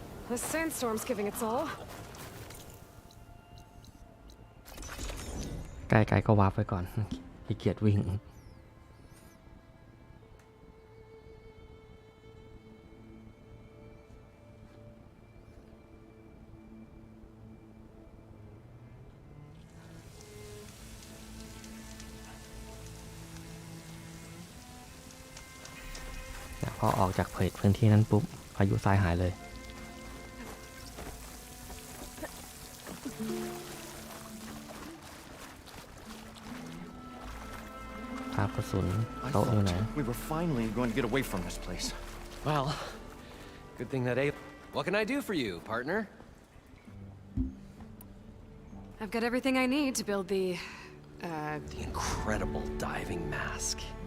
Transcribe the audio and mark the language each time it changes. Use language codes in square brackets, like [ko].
[en] The sandstorm's giving its all. [th] ใกล้ๆก็วาร์ปไปก่อนขี้เกียจวิ่ง พอออกจากเขตพื้นที่นั้นปุ๊บพายุทรายหายเลยภาพกระสุน [en] I [th] โต๊ะอยู่ไหน [en] thought we were finally going to get away from this place. Well, good thing that ape. What can I do for you, partner? I've got everything I need to build the incredible diving mask.